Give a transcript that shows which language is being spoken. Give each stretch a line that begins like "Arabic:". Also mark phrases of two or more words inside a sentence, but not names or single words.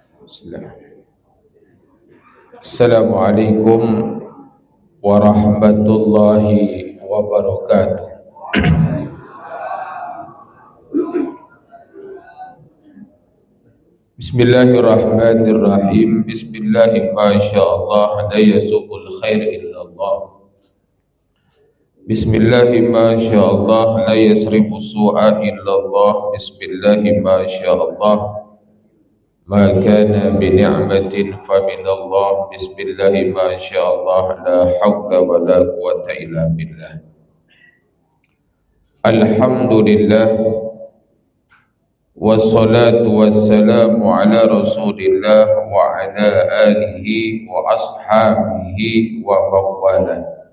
Arabic: السلام عليكم ورحمة الله وبركاته. بسم الله الرحمن الرحيم. بسم الله الرحمن الرحيم. ما شاء الله لا يسوق الخير إلا الله. بسم الله الرحمن الرحيم. ما شاء الله لا يصرف السوء إلا الله. بسم الله الرحمن الرحيم. ما شاء الله ما كان بنعمة فمن الله. بسم الله الرحمن الرحيم. ما شاء الله لا حول ولا قوة إلا بالله. الحمد لله والصلاة والسلام على رسول الله وعلى آله وأصحابه ومن والاه.